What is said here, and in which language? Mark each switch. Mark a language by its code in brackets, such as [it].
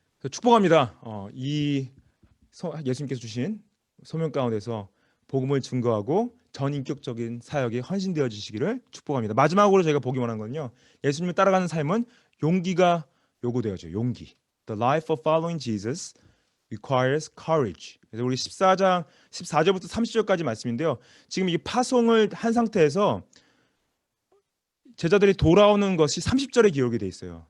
[ko] 축복합니다. 이 예수님께서 주신 소명 가운데서 복음을 증거하고 전인격적인 사역에 헌신되어 주시기를 축복합니다. 마지막으로 제가 보기 원하는 건요. 예수님을 따라가는 삶은 용기가 요구되어져. 용기. [en] The life of following Jesus requires courage. [ko] 그래서 우리 14장 14절부터 30절까지 말씀인데요. 지금 이 파송을 한 상태에서 제자들이 돌아오는 것이 30절에 기록이 돼 있어요.